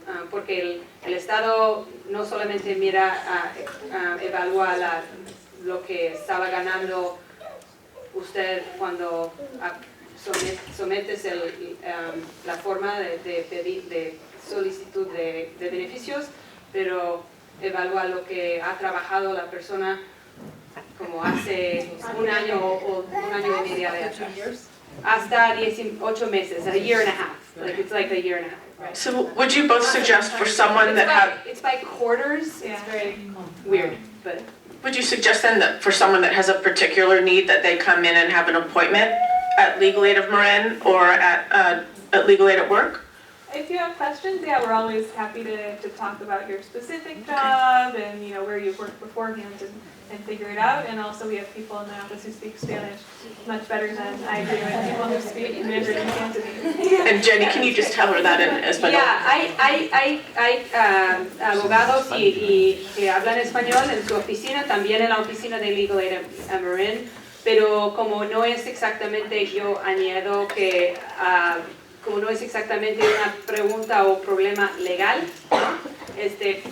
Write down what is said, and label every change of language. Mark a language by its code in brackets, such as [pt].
[es] Porque el Estado no solamente evalúa lo que estaba ganando usted cuando sometes la forma de solicitud de beneficios, pero evalúa lo que ha trabajado la persona como hace un año o un año y medio de atrás. Hasta 18 meses, [en] a year and a half. Like it's like a year and a half. Right? So would you both suggest for someone that It's by quarters. It's very weird, but. would you suggest then that for someone that has a particular need that they come in and have an appointment at Legal Aid of Marin or at Legal Aid at work? If you have questions, yeah, we're always happy to talk about your specific job and where you've worked beforehand and figure it out. And also we have people in the office who speak Spanish much better than I do, and people who speak Mandarin and Cantonese. And Jenny, can you just tell her that in español? [es] Yeah, hay abogados y que hablan español en su oficina, también en la oficina de Legal Aid a Marin, pero como no es exactamente, yo añado que como no es exactamente una pregunta o problema legal, ¿no?